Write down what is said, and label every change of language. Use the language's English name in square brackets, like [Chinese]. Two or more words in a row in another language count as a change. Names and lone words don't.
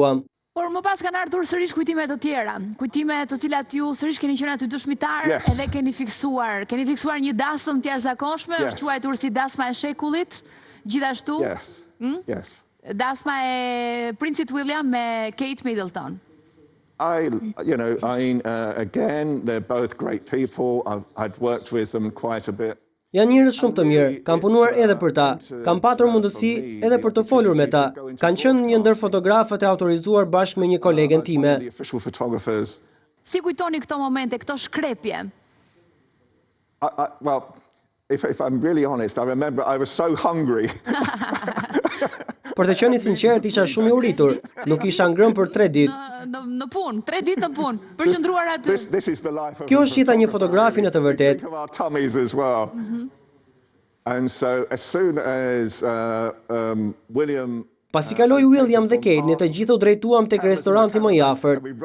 [Albanian] Por më pas kanë ardhur sërish kujtime të tjera, kujtime të cilat ju sërish keni qenë aty dëshmitar edhe keni fiksuar një dasëm të jashtëzakonshme, është quajtur si dasma e shekullit, gjithashtu. Dasma e Princit William me Kate Middleton. [English] Again, they're both great people. I'd worked with them quite a bit. [Albanian] Janë njerëz shumë të mirë, kam punuar edhe për ta, kam patur mundësi edhe për të folur me ta. Kanë qenë një ndër fotografët e autorizuar bashkë me një kolegen time. Si kujtoni këto momente, këto shkrepje? [English] Well, if I'm really honest, I remember I was so hungry. [Albanian] Për të qenë i sinqert, isha shumë i uritur. Nuk isha ngrënë për 3 ditë. Në punë, 3 ditë në punë, përqendruar aty. Kjo është jeta një fotografi në të vërtet. Pasi kaloi William dhe Kate, ne të gjithë u drejtuam tek restoranti më i afërt.